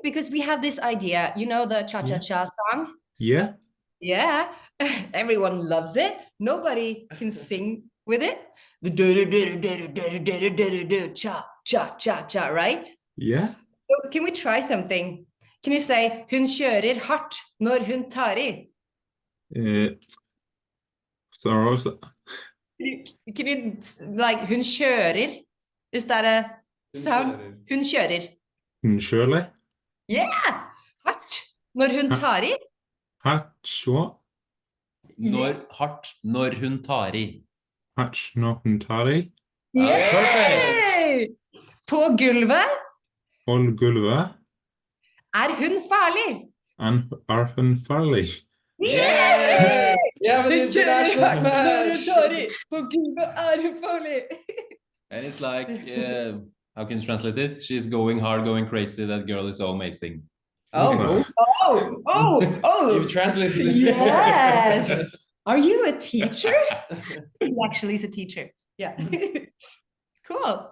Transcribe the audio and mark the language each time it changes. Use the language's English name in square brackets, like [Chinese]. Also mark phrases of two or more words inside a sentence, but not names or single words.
[English] Because we have this idea, you know, the cha-cha-cha song. Yeah. Yeah, everyone loves it. Nobody can sing with it. The do cha cha cha cha, right? Yeah. So can we try something? Can you say [Norwegian] hun kjører hardt når hun tar i? [English] So I was Can you like [Norwegian] hun kjører? [English] Is that a sound? [Norwegian] Hun kjører. Shirley. Yeah, hardt når hun tar i. [English] Hatch what? [Norwegian] Hardt når hun tar i. Hatch Nohentari. Yay! På gulvet Ol Gulva. er hun farlig. And Arfan Farley. [English] Yay! Yeah, but [Norwegian] Hun kjører [English] international [Norwegian] hardt når hun [English] smash. [Norwegian] tar i. På gulvet er hun farlig. [English] And it's like, how can you translate it? She's going hard, going crazy. That girl is so amazing. Oh, You've translated it. yes. Are you a teacher? He actually is a teacher. Yeah. Cool.